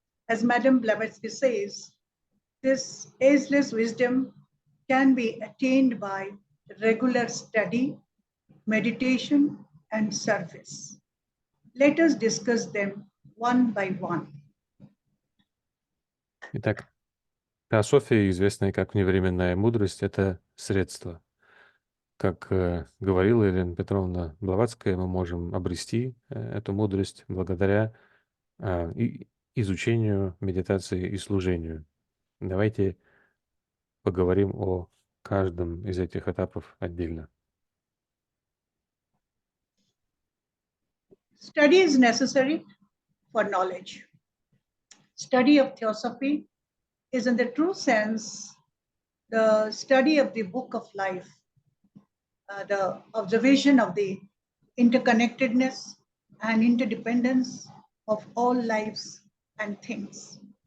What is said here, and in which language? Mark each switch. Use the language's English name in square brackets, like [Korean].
[English] As Madame Blavatsky says, this ageless wisdom can be attained by regular study, meditation, and service. Let us discuss them one by one. [Russian] Итак, теософия, известная как вневременная мудрость, это средство. Как говорила Елена Петровна Блаватская, мы можем обрести эту мудрость благодаря изучению, медитации и служению. Давайте поговорим о каждом из этих этапов отдельно. [English] Study is necessary for knowledge. Study of Theosophy is, in the true sense, the study of the book of life, the observation of the interconnectedness and interdependence of all lives and things.